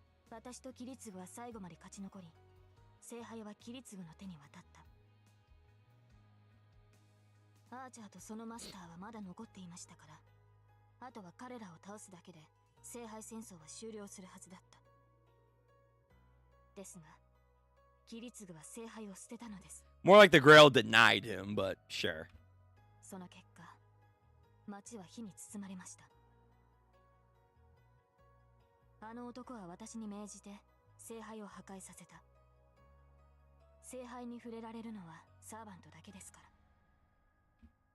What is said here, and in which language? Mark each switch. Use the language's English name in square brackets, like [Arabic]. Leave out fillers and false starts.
[Japanese] 私とキリツグは最後まで勝ち残り、聖杯はキリツグの手に渡った。アーチャーとそのマスターはまだ残っていましたから、あとは彼らを倒すだけで聖杯戦争は終了するはずだった。ですが、キリツグは聖杯を捨てたのです。 [English] More like the Grail denied him, but sure. [Japanese] その結果、町は火に包まれました。あの男は私に命じて聖杯を破壊させた。聖杯に触れられるのはサーバントだけですから。